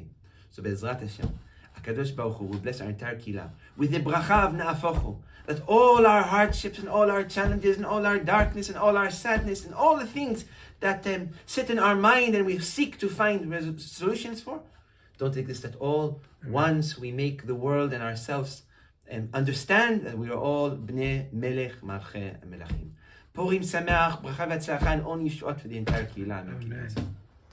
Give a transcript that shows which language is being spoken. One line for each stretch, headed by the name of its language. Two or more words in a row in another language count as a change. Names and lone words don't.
English: So
Hebrew: בעזרת השם, הקדוש ברוך הוא
English: will bless our entire Kihila with the bracha of Na'afochu, that all our hardships and all our challenges and all our darkness and all our sadness and all the things that sit in our mind and we seek to find solutions for, don't exist at all once we make the world and ourselves understand that we are all
Hebrew: בני מלך מלכי מלכים. פורים שמח, ברכה והצלחה,
English: and only Yeshuot for the entire Kihila.